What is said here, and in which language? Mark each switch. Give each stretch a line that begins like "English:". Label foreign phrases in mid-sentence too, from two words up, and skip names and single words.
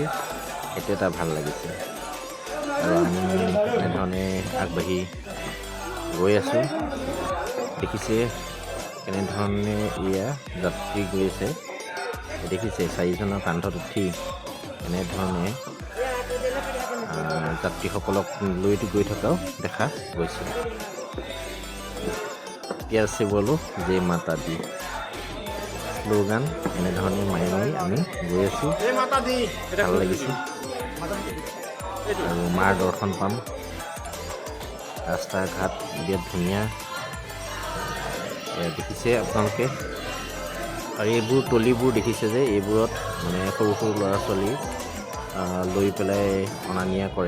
Assamese: সেইটো এটা ভাল লাগিছে। আৰু আমি এনেধৰণে আগবাঢ়ি গৈ আছোঁ। দেখিছে কেনেধৰণে এয়া যাত্ৰী গৈ আছে। দেখিছে চাৰিজনৰ কান্ধত উঠি এনেধৰণে যাত্ৰীসকলক লৈ গৈ থকাও দেখা গৈছে।
Hindi: प्यार से बोलो जय माता दी।
Assamese: শ্লোগান এনেধৰণে মাৰি মাৰি আমি গৈ আছোঁ। ভাল লাগিছে আৰু মাৰ দৰ্শন পাম। ৰাস্তা ঘাট বিৰাট ধুনীয়া দেখিছে আপোনালোকে। আৰু এইবোৰ তলিবোৰ দেখিছে যে এইবোৰত মানে সৰু সৰু ল'ৰা ছোৱালী লৈ পেলাই অনা নিয়া কৰে।